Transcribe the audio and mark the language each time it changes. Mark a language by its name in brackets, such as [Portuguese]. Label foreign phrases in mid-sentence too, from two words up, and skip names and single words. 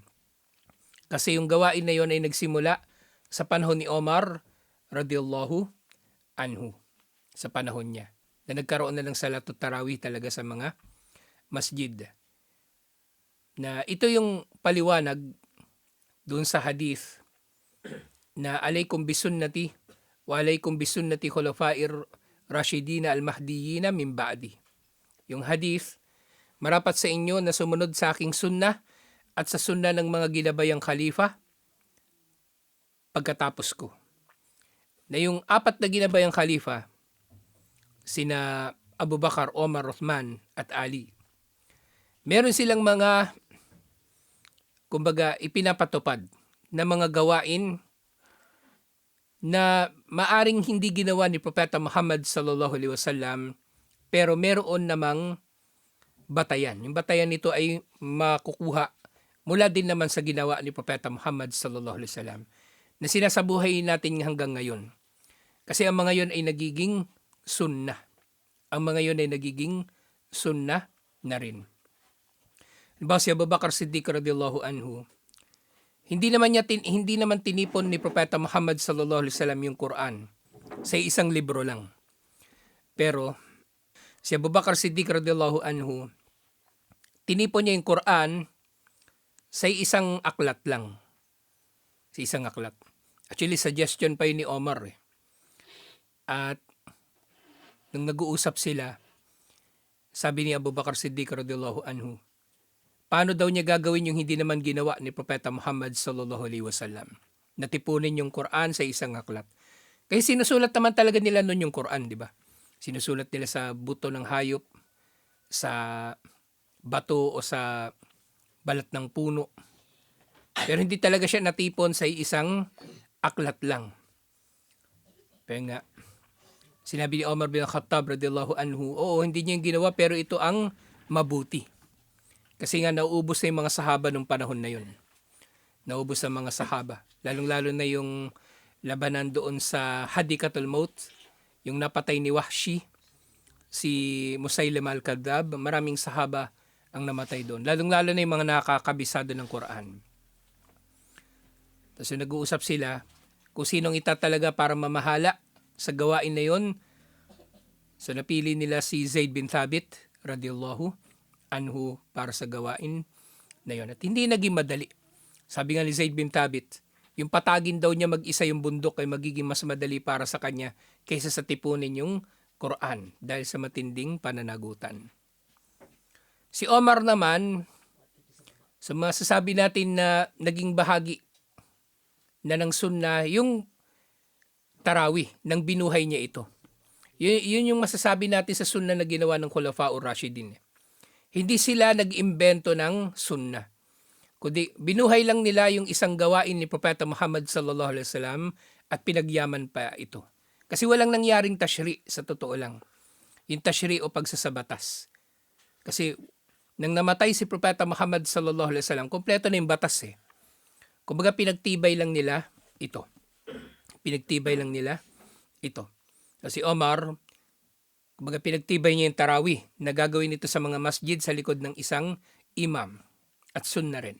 [Filipino] Kasi yung gawain na yon ay nagsimula sa panahon ni Omar [Arabic] رضي الله عنه, [Filipino] sa panahon niya, na nagkaroon na ng [Arabic] صلاة التراويح [Filipino] talaga sa mga masjid. Na ito yung paliwanag doon sa hadith na [Arabic] عليكم بسنتي وعليكم بسنة الخلفاء الراشدين المهديين من بعدي. [Filipino] Yung hadith, marapat sa inyo na sumunod sa aking sunnah at sa sunnah ng mga ginabayang khalifa pagkatapos ko. Na yung apat na ginabayang khalifa, sina Abu Bakar, Omar, Uthman at Ali, meron silang mga kumbaga ipinapatupad na mga gawain na maaring hindi ginawa ni Propeta Muhammad [Arabic] صلى الله عليه وسلم, [Filipino] pero meron namang batayan. Yung batayan nito ay makukuha mula din naman sa ginawa ni Propeta Muhammad [Arabic] صلى الله عليه وسلم [Filipino] na sinasabuhay natin hanggang ngayon. Kasi ang mga yon ay nagiging sunnah. Ang mga yon ay nagiging sunnah na rin. Halimbawa si Abu Bakar Siddiq [Arabic] رضي الله عنه, [Filipino] hindi naman tinipon ni Propeta Muhammad [Arabic] صلى الله عليه وسلم [Filipino] yung Quran sa isang libro lang. Pero si Abu Bakar Siddiq [Arabic] رضي الله عنه, [Filipino] tinipon niya yung Quran sa isang aklat lang. Sa isang aklat. Actually, suggestion pa yun ni Omar. At nung nag-uusap sila, sabi ni Abu Bakar Siddiq [Arabic] رضي الله عنه, [Filipino] paano daw niya gagawin yung hindi naman ginawa ni Propeta Muhammad [Arabic] صلى الله عليه وسلم? [Filipino] Natipunin yung Quran sa isang aklat. Kasi sinusulat naman talaga nila noon yung Quran, di ba? Sinusulat nila sa buto ng hayop, sa bato o sa balat ng puno. Pero hindi talaga siya natipon sa isang aklat lang. Pero nga, sinabi ni Omar bin Khattab [Arabic] رضي الله عنه, [Filipino] oo, hindi niya yung ginawa pero ito ang mabuti. Kasi nga nauubos na yung mga sahaba nung panahon na yun. Naubos ang mga sahaba. Lalong-lalo na yung labanan doon sa Hadikatul Maut, yung napatay ni Wahshi, si Musaylimah al-Kadhab, maraming sahaba ang namatay doon. Lalong-lalo na yung mga nakakabisado ng Quran. Tapos nag-uusap sila kung sinong itatalaga para mamahala sa gawain na yon. So napili nila si Zaid bin Thabit [Arabic] رضي الله عنه [Filipino] para sa gawain na yon. At hindi naging madali. Sabi nga ni Zaid bin Thabit, yung patagin daw niya mag-isa yung bundok ay magiging mas madali para sa kanya kaysa sa tipunin yung Quran dahil sa matinding pananagutan. Si Omar naman, so masasabi natin na naging bahagi na ng sunnah yung tarawih nang binuhay niya ito. Yun yung masasabi natin sa sunnah na ginawa ng [Arabic] الخلفاء الراشدين. [Filipino] Hindi sila nag-imbento ng sunnah. Kundi binuhay lang nila yung isang gawain ni Propeta Muhammad [Arabic] صلى الله عليه وسلم [Filipino] at pinagyaman pa ito. Kasi walang nangyaring tashri' sa totoo lang. Yung tashri' o pagsasabatas. Kasi nang namatay si Propeta Muhammad [Arabic] صلى الله عليه وسلم, [Filipino] kompleto na yung batas eh. Kumbaga pinagtibay lang nila ito. Pinagtibay lang nila ito. Kasi Omar, kumbaga pinagtibay niya yung tarawih na gagawin ito sa mga masjid sa likod ng isang imam at sunnah rin.